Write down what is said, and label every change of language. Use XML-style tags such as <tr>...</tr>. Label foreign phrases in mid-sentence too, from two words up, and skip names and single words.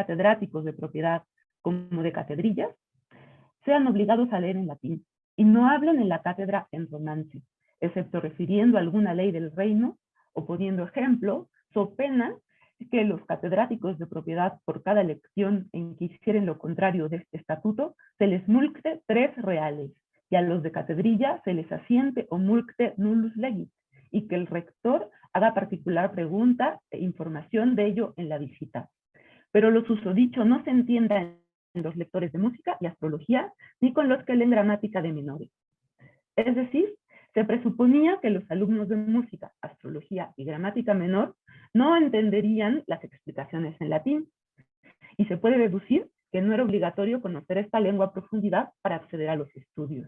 <es>catedráticos de propiedad como de catedrillas, sean obligados a leer en latín y no hablen en la cátedra en romance, excepto refiriendo a alguna ley del reino o poniendo ejemplo, so pena que los catedráticos de propiedad por cada lección en que hicieren lo contrario de este estatuto, se les mulcte 3 reales, y a los de catedrilla se les asiente o mulcte</es> <la>nullus legis,</la> <es>y que el rector haga particular pregunta e información de ello en la visita. Pero lo susodicho no se entienda en los lectores de música y astrología, ni con los que leen gramática de menores. Es decir, se presuponía que los alumnos de música, astrología y gramática menor no entenderían las explicaciones en latín, y se puede deducir que no era obligatorio conocer esta lengua a profundidad para acceder a los estudios.</es>